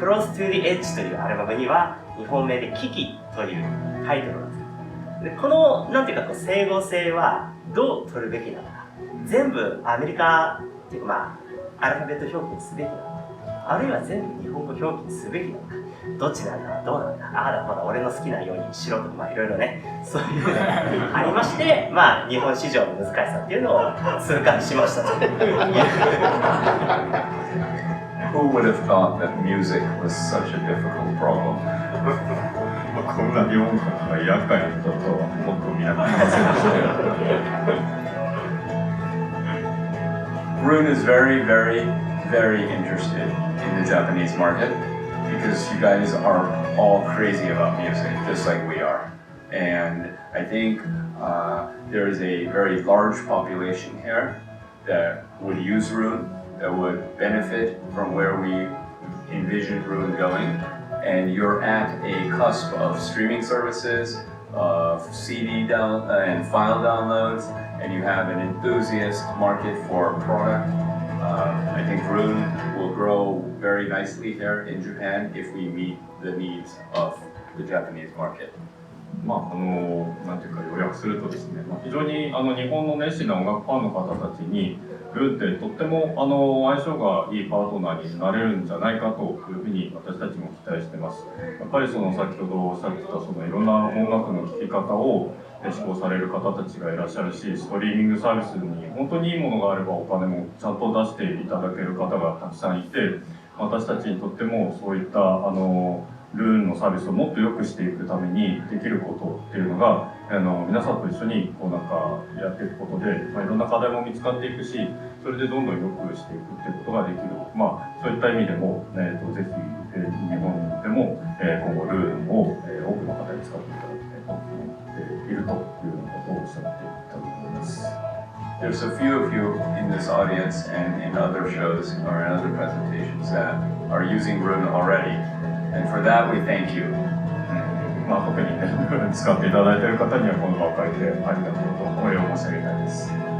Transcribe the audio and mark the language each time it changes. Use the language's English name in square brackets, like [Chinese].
[Japanese] クロス・トゥ・ディ・エッジというアルバムには日本名で危機というタイトルが付いている。でこのなんていうか整合性はどう取るべきなのか、全部アメリカっていうかアルファベット表記にすべきなのか、あるいは全部日本語表記にすべきなのか、どっちなんだ、どうなんだ、ああだこうだ、俺の好きなようにしろとか、いろいろね、そういうのがありまして、日本市場の難しさっていうのを痛感しましたと。 [English] Who would have thought that music was such a difficult problem? [Japanese] こんな日本語が厄介なこととはもっと見なかったです。 [English] Roon is very, very, very interested in the Japanese market because you guys are all crazy about music, just like we are. And I think there is a very large population here that would use Roon, that would benefit from where we envision Roon going. And you're at a cusp of streaming services, of CD and file downloads, and you have an enthusiast market for product. I think Roon will grow very nicely here in Japan if we meet the needs of the Japanese market. [Japanese] なんていうか要約するとですね、非常に日本の熱心な音楽ファンの方たちにルーンってとっても相性がいいパートナーになれるんじゃないかというふうに私たちも期待してます。やっぱり先ほどおっしゃってたいろんな音楽の聴き方を試行される方たちがいらっしゃるし、ストリーミングサービスに本当にいいものがあればお金もちゃんと出していただける方がたくさんいて、私たちにとってもそういったルーンのサービスをもっと良くしていくためにできることっていうのが皆さんと一緒にやっていくことで、いろんな課題も見つかっていくし、それでどんどん良くしていくっていうことができる、そういった意味でも、ぜひ、日本でも、今後ルーンを、多くの方に使っていただきたいと思っているということをおっしゃっていたと思います。 [English] There's a few of you in this audience and in other shows or in other presentations that are using Roon already, and for that we thank you. [Japanese] 特にね、使っていただいている方にはこの場を借りてありがとうとお礼を申し上げたいです。